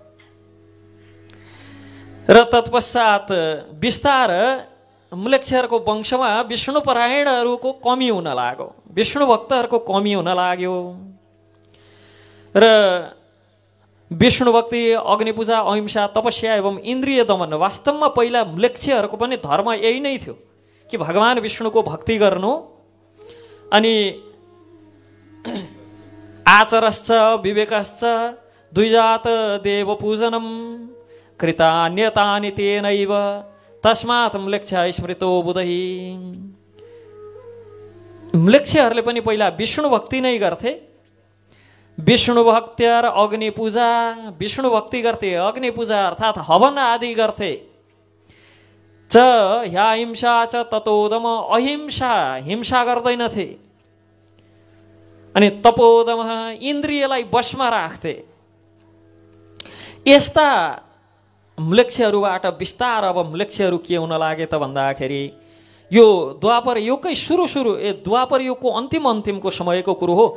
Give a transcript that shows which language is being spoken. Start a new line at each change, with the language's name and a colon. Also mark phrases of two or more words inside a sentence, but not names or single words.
Nepali: र तत्पश्चात बिस्तार म्लेच्छहरूको वंशमा विष्णुपरायणहरूको कमी हुन लाग्यो, विष्णु भक्तहरूको कमी हुन लाग्यो। र विष्णु भक्ति, अग्निपूजा, अहिंसा, तपस्या एवं इन्द्रिय दमन, वास्तवमा पहिला म्लेच्छहरूको पनि धर्म यही नै थियो कि भगवान विष्णुको भक्ति गर्नु।
Sanskrit: अनि आचरश्च विवेकश्च द्विजात देव पूजनम कृतान्यतानि तेनैव तस्मात् म्लेच्छ स्मृतो बुधै।
Nepali: म्लेच्छहरूले पनि पहिला विष्णु भक्ति नै गर्थे। विष्णु भक्ति र अग्नि पूजा, विष्णु भक्ति गर्थे, अग्नि पूजा अर्थात् हवन आदि गर्थे।
Sanskrit: च ह्या हिंसा च ततोदम, अहिंसा,
Nepali: हिंसा गर्दैनथे। अनि तपोदम, इन्द्रियलाई वशमा राख्थे। यस्ता म्लेच्छहरूबाट बिस्तार अब म्लेच्छहरू के हुन लागे त भन्दाखेरि यो द्वापर युगकै सुरु द्वापर युगको अन्तिमको समयको कुरो हो।